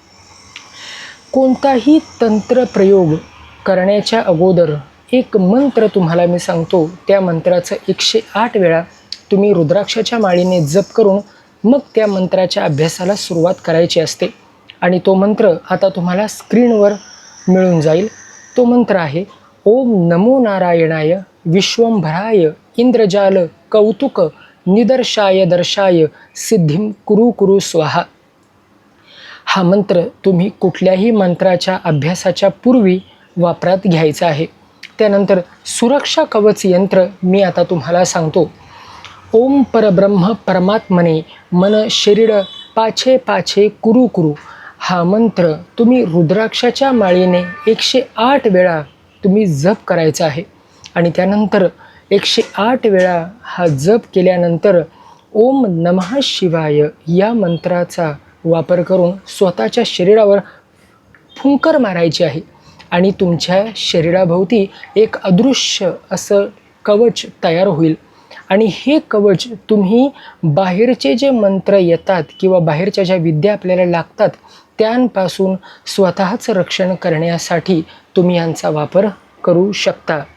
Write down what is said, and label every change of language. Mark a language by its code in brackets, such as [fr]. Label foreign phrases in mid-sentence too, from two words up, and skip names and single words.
[mr] कोणताही तंत्र प्रयोग करण्याच्या अगोदर एक मंत्र तुम्हाला मी सांगतो. त्या मंत्राचं 108 वेळा तुम्ही रुद्राक्षाच्या माळीने जप करून मग त्या मंत्राच्या अभ्यासाला सुरुवात करायची असते. आणि तो मंत्र आता तुम्हाला स्क्रीनवर मिळून जाईल. तो मंत्र आहे [sa] ओम नमो नारायणाय विश्वंभराय इंद्रजाल कौतुक निदर्शाय दर्शाय सिद्धिं कुरु कुरु स्वाहा. [mr] हा मंत्र तुम्ही कुठल्याही मंत्राच्या अभ्यासाच्या पूर्वी वापरात घ्यायचा आहे. त्यानंतर सुरक्षा कवच यंत्र मी आता तुम्हाला सांगतो. [sa] ओम परब्रह्म परमात्मने मन शरीर पाछे पाछे कुरु कुरु. [mr] हा मंत्र तुम्ही रुद्राक्षाच्या माळीने 108 वेळा तुम्ही जप करायचा आहे. आणि त्यानंतर 108 वेळा हा जप केल्यानंतर [sa] ओम नमः शिवाय [mr] या मंत्राचा वापर करून स्वतःच्या शरीरावर फुंकर मारायची आहे. आणि तुमच्या शरीराभोवती एक अदृश्य असं कवच तयार होईल. आणि हे कवच तुम्ही बाहेरचे जे मंत्र येतात किंवा बाहेरच्या ज्या विद्या आपल्याला लागतात त्यांपासून स्वतःचं रक्षण करण्यासाठी तुम्ही यांचा वापर करू शकता.